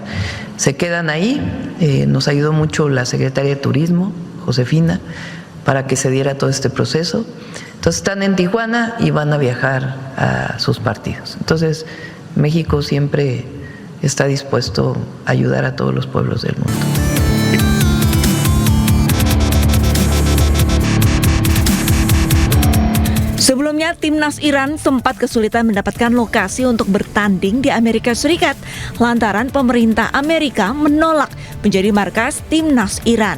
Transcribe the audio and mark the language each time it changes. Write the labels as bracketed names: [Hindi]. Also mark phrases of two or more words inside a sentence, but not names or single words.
[Spanish] Se quedan ahí, nos ayudó mucho la secretaria de Turismo, Josefina, para que se diera todo este proceso. Entonces están en Tijuana y van a viajar a sus partidos. Entonces México siempre está dispuesto a ayudar a todos los pueblos del mundo. [Indonesian] Sebelumnya, timnas Iran sempat kesulitan mendapatkan lokasi untuk bertanding di Amerika Serikat lantaran pemerintah Amerika menolak menjadi markas timnas Iran.